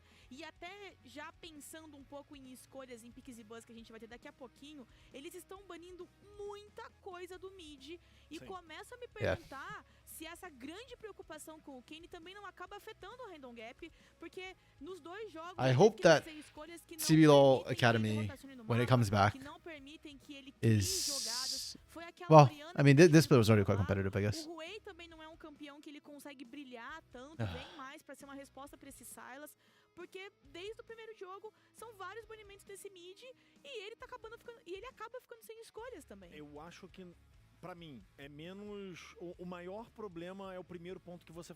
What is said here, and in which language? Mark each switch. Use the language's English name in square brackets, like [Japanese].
[Portuguese] E até já pensando pouco em escolhas em picks e buzz que a gente vai ter daqui a pouquinho, eles estão banindo muita coisa do mid e começo a me perguntar se essa grande preocupação com o Kane também não acaba afetando o Random Gap, porque nos dois jogos [English] I hope that CBLOL Academy, when it comes back, is... Well, I mean, this split was already quite competitive, I guess. [Portuguese] O Huey também não é um campeão que ele consegue brilhar tanto, bem mais para ser uma resposta para esses Sylas, porque desde o primeiro jogo são vários banimentos desse mid e ele acaba ficando sem escolhas também. Eu acho que, pra mim, é menos... O maior problema é o primeiro ponto que você...